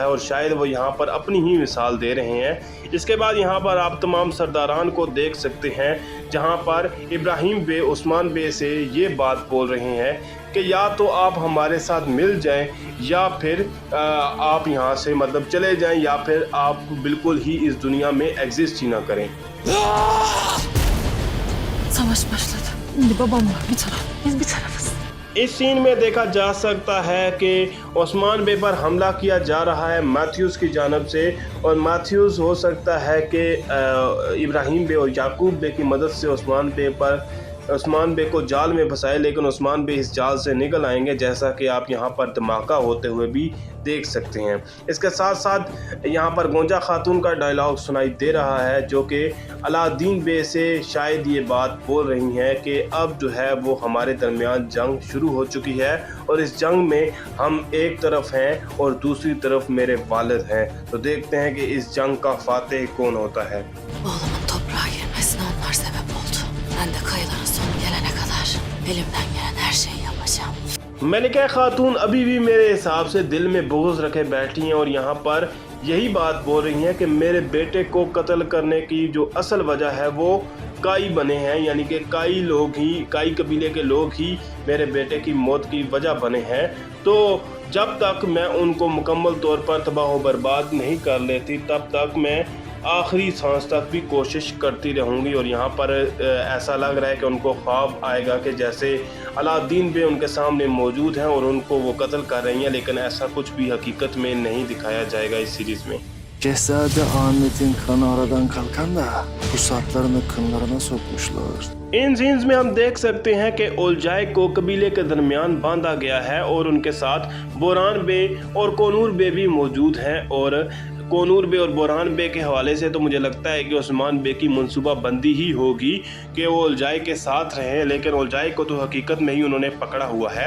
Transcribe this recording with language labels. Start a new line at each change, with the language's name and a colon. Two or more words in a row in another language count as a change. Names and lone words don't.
Hindi: और शायद वो यहाँ पर अपनी ही मिसाल दे रहे हैं। इसके बाद यहाँ पर आप तमाम सरदारान को देख सकते हैं, जहाँ पर इब्राहिम बे उस्मान बे से ये बात बोल रहे हैं कि या तो आप हमारे साथ मिल जाएं या फिर आप यहाँ से मतलब चले जाएं, या फिर आप बिल्कुल ही इस दुनिया में एग्जिस्ट ही ना करें।
Turkish: Savaş başladı. Şimdi babam var bir taraf, biz bir tarafız.
Hindi: इस सीन में देखा जा सकता है कि उस्मान बे पर हमला किया जा रहा है मैथ्यूस की जानब से। और मैथ्यूस हो सकता है कि इब्राहिम बे और याकूब बे की मदद से उस्मान बे को जाल में फंसाए, लेकिन उस्मान बे इस जाल से निकल आएंगे, जैसा कि आप यहाँ पर धमाका होते हुए भी देख सकते हैं। इसके साथ साथ यहाँ पर गोंजा खातून का डायलॉग सुनाई दे रहा है, जो कि अलाउद्दीन बे से शायद ये बात बोल रही हैं कि अब जो है वो हमारे दरमियान जंग शुरू हो चुकी है और इस जंग में हम एक तरफ हैं और दूसरी तरफ मेरे वालिद हैं। तो देखते हैं कि इस जंग का फातेह कौन होता है।
Turkish: Oğlumun toprağa girmesine onlar sebep oldu. Ben de kayıların sonu gelene kadar elimden gelen her şeyi yapacağım.
Hindi: मलिका खातून अभी भी मेरे हिसाब से दिल में बुग़्ज़ रखे बैठी हैं और यहाँ पर यही बात बोल रही हैं कि मेरे बेटे को कत्ल करने की जो असल वजह है वो काई बने हैं, यानी कि काई कबीले के लोग ही मेरे बेटे की मौत की वजह बने हैं। तो जब तक मैं उनको मुकम्मल तौर पर तबाह व बर्बाद नहीं कर लेती, तब तक मैं आखिरी सांस तक भी कोशिश करती रहूँगी। और यहाँ पर ऐसा लग रहा है कि उनको ख्वाब आएगा कि जैसे अलाउद्दीन बे उनके सामने मौजूद हैं और उनको वो कत्ल कर रही हैं, लेकिन ऐसा कुछ भी हकीकत में नहीं दिखाया जाएगा इस सीरीज़ में।
Turkish: Şehzade Ahmet'in kanı aradan kalkan da pusatlarını kınlarına sokmuşlar.
Hindi: इन सीन्स में हम देख सकते हैं कि ओलजाई को कबीले के दरमियान बांधा गया है और उनके साथ बोरान बे और कोनूर बे भी मौजूद हैं। और कोनूर बे और बुरहान बे के हवाले से तो मुझे लगता है कि उस्मान बे की मनसूबाबंदी ही होगी कि वो उलझाई के साथ रहें, लेकिन उलझाई को तो हकीकत में ही उन्होंने पकड़ा हुआ है।